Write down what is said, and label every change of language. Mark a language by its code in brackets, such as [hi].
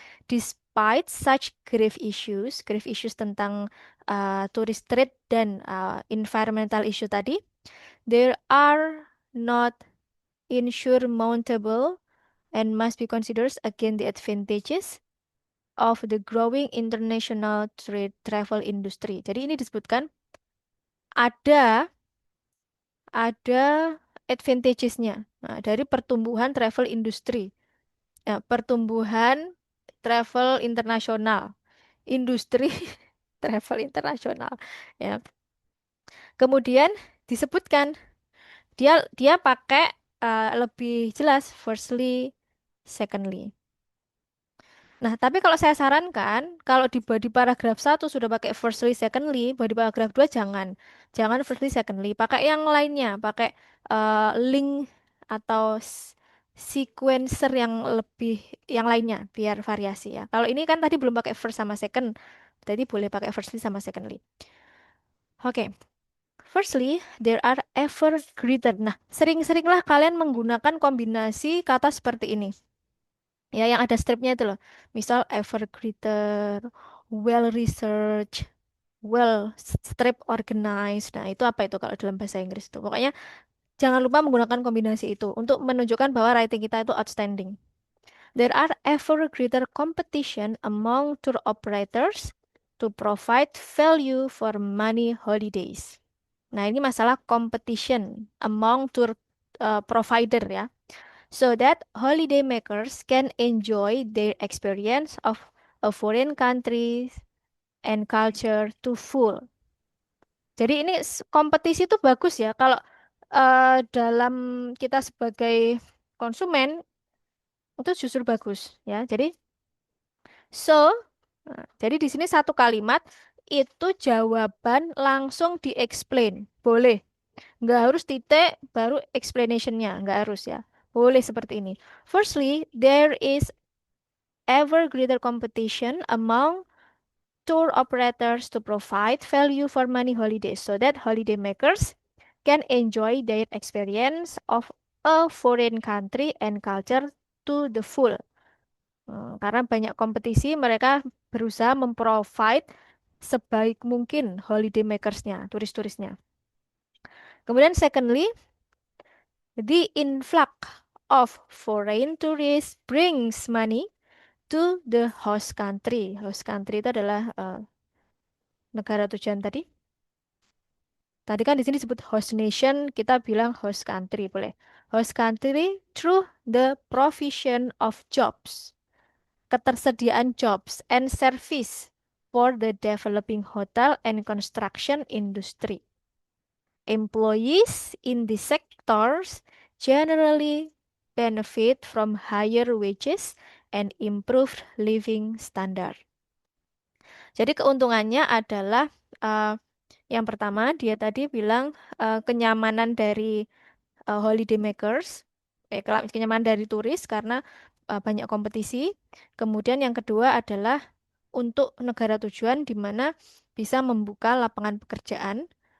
[en] Despite such grave issues [id] tentang [en] tourist trade [id] dan [en] environmental issue [id] tadi, [en] there are not insurmountable and must be considered again the advantages of the growing international trade travel industry. [id] Jadi ini disebutkan ada ada advantages-nya dari pertumbuhan travel industri. Ya, pertumbuhan travel internasional, industri travel internasional. Ya. Kemudian disebutkan dia dia pakai lebih jelas firstly, secondly. Nah, tapi kalau saya sarankan, kalau di body paragraf 1 sudah pakai firstly, secondly, body paragraf 2 jangan. Jangan firstly, secondly. Pakai yang lainnya, pakai link atau sequencer yang lebih, yang lainnya, biar variasi ya. Kalau ini kan tadi belum pakai first sama second, jadi boleh pakai firstly sama secondly. Oke. [en] Firstly, there are ever greater. [id] Nah, sering-seringlah kalian menggunakan kombinasi kata seperti ini. Ya, yang ada stripnya itu loh. Misal ever greater, well researched, well strip organized. Nah, itu apa itu kalau dalam bahasa Inggris itu? Pokoknya jangan lupa menggunakan kombinasi itu untuk menunjukkan bahwa writing kita itu outstanding. [en] There are ever greater competition among tour operators to provide value for money holidays. [id] Nah, ini masalah competition among tour provider ya. [en] So that holiday makers can enjoy their experience of a foreign country and culture to full. [id] Jadi ini kompetisi itu bagus ya. Kalau dalam kita sebagai konsumen itu justru bagus ya. So, jadi di sini satu kalimat itu jawaban langsung di-explain. Boleh. Nggak harus titik baru explanation-nya. Nggak harus ya. Boleh seperti ini. [en] Firstly, there is ever greater competition among tour operators to provide value for money holidays so that holiday makers can enjoy their experience of a foreign country and culture to the full. [id] Karena banyak kompetisi, mereka berusaha memprovide sebaik mungkin holiday makersnya, turis-turisnya. [en] Kemudian secondly, the influx of foreign tourists brings money to the host country. [id] Host country itu adalah negara tujuan tadi. Tadi kan di sini disebut host nation, kita bilang host country boleh. [en] Host country through the provision of jobs, [id] ketersediaan [en] jobs and service for the developing hotel and construction industry. Employees in the sectors generally benefit from higher wages and improved living standard. [id] Jadi keuntungannya adalah eh, yang pertama dia tadi bilang kenyamanan dari holiday makers, kenyamanan dari turis karena banyak kompetisi. Kemudian yang kedua adalah untuk negara tujuan di mana bisa membuka lapangan pekerjaan.